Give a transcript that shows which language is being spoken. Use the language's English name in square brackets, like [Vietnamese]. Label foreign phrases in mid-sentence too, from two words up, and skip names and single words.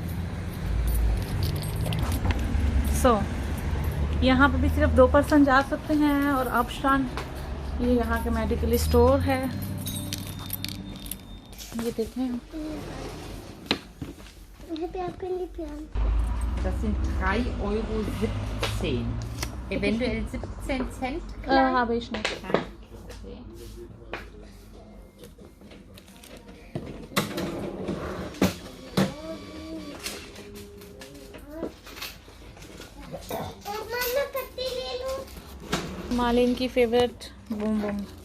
[Hindi] यहाँ पर भी सिर्फ 2 पर्सन जा सकते हैं, और ऑप्शन ये यहाँ के [English] medical store [Hindi] है। ये देखें, यहाँ पे आपके लिए प्यान। [German] Das sind 3,17 €. Eventuell 17 Cent. habe ich nicht. Okay. [Hindi] मालिन की फेवरेट बूम बूम।